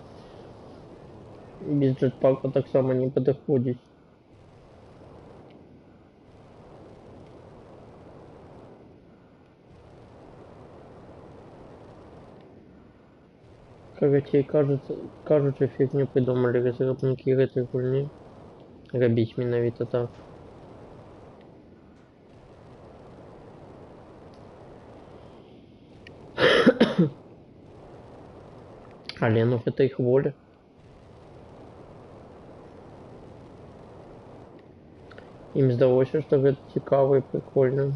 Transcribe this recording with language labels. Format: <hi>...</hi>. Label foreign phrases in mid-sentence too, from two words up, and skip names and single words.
<ru>Без джетпака</ru> <be>так само</be> <ru>не подходит. Короче, кажется, фигню придумали разработники этой хуйни.</ru> <be>Робить менавіта так. Але ну гэта іх воля. Ім здалося, што гэта цікава і прикольна.</be>